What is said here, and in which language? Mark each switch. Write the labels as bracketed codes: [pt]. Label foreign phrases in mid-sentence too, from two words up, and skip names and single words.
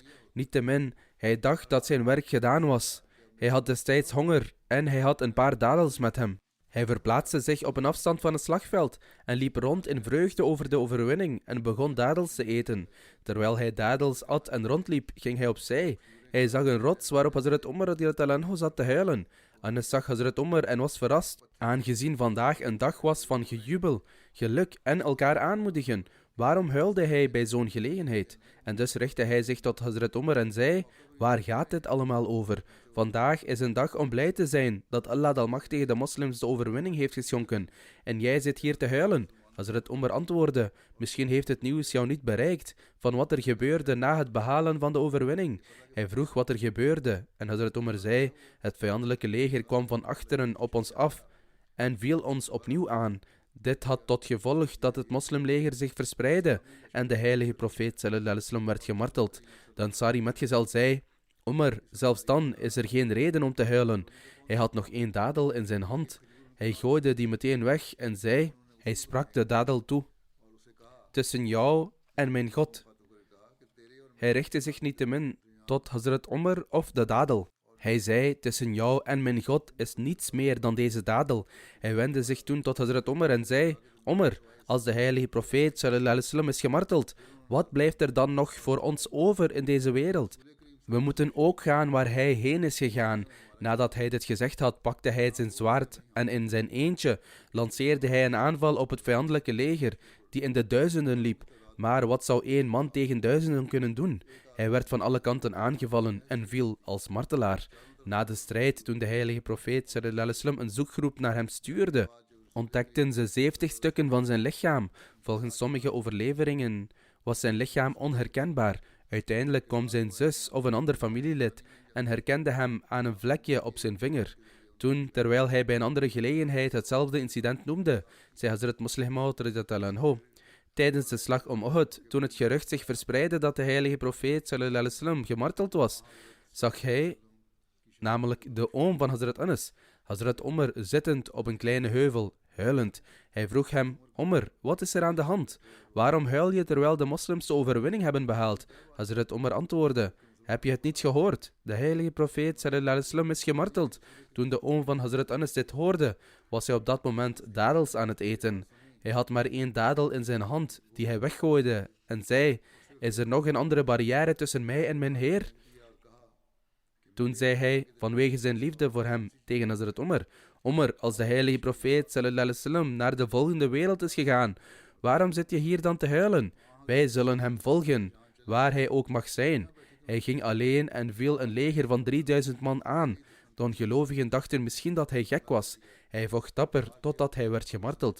[nl] Niettemin, hij dacht dat zijn werk gedaan was. Hij had destijds honger en hij had een paar dadels met hem. Hij verplaatste zich op een afstand van het slagveld en liep rond in vreugde over de overwinning en begon dadels te eten. Terwijl hij dadels at en rondliep, ging hij opzij. Hij zag een rots waarop Hazrat Umar [ar] رضي الله عنه [nl] zat te huilen. Anas zag Hazrat Umar en was verrast, aangezien vandaag een dag was van gejubel, geluk en elkaar aanmoedigen. Waarom huilde hij bij zo'n gelegenheid? En dus richtte hij zich tot Hazrat Umar en zei: "Waar gaat dit allemaal over? Vandaag is een dag om blij te zijn dat Allah de Almachtige de moslims de overwinning heeft geschonken. En jij zit hier te huilen." Hazrat Umar antwoordde: "Misschien heeft het nieuws jou niet bereikt van wat er gebeurde na het behalen van de overwinning." Hij vroeg wat er gebeurde en Hazrat Umar zei: "Het vijandelijke leger kwam van achteren op ons af en viel ons opnieuw aan. Dit had tot gevolg dat het moslimleger zich verspreidde en de heilige profeet [ar] صلى الله عليه وسلم [nl] werd gemarteld." De Ansari metgezel zei: "Umar, zelfs dan is er geen reden om te huilen." Hij had nog 1 dadel in zijn hand. Hij gooide die meteen weg en zei: hij sprak de dadel toe: "Tussen jou en mijn God." Hij richtte zich niettemin tot Hazrat Umar of de dadel. Hij zei: "Tussen jou en mijn God is niets meer dan deze dadel." Hij wendde zich toen tot Hazrat Umar en zei: "Umar, als de heilige profeet [ar] صلى الله عليه وسلم [nl] is gemarteld, wat blijft er dan nog voor ons over in deze wereld? We moeten ook gaan waar hij heen is gegaan." Nadat hij dit gezegd had, pakte hij zijn zwaard en in zijn eentje lanceerde hij een aanval op het vijandelijke leger, die in de duizenden liep. Maar wat zou 1 man tegen duizenden kunnen doen? Hij werd van alle kanten aangevallen en viel als martelaar. Na de strijd, toen de heilige profeet [ar] صلى الله عليه وسلم [nl] een zoekgroep naar hem stuurde, ontdekten ze 70 stukken van zijn lichaam. Volgens sommige overleveringen was zijn lichaam onherkenbaar. Uiteindelijk kwam zijn zus of een ander familielid en herkende hem aan een vlekje op zijn vinger. Toen, terwijl hij bij een andere gelegenheid hetzelfde incident noemde, zei Hazrat Muslim Maud [ar] رضي الله عنه: [nl] "Tijdens de slag om Uhud, toen het gerucht zich verspreidde dat de heilige profeet [ar] صلى الله عليه وسلم [nl] gemarteld was, zag hij, namelijk de oom van Hazrat Anas, Hazrat Umar zittend op een kleine heuvel, huilend. Hij vroeg hem: "Umar, wat is er aan de hand? Waarom huil je terwijl de moslims de overwinning hebben behaald?" Hazrat Umar antwoordde: "Heb je het niet gehoord? De heilige profeet [ar] صلى الله عليه وسلم [nl] is gemarteld." Toen de oom van Hazrat Anas dit hoorde, was hij op dat moment dadels aan het eten. Hij had maar 1 dadel in zijn hand, die hij weggooide, en zei: "Is er nog een andere barrière tussen mij en mijn Heer?" Toen zei hij, vanwege zijn liefde voor hem, tegen Hazrat Umar: "Umar, als de heilige profeet [ar] صلى الله عليه وسلم [nl] naar de volgende wereld is gegaan, waarom zit je hier dan te huilen? Wij zullen hem volgen, waar hij ook mag zijn. Hij ging alleen en viel een leger van 3000 man aan. De ongelovigen dachten misschien dat hij gek was. Hij vocht dapper totdat hij werd gemarteld.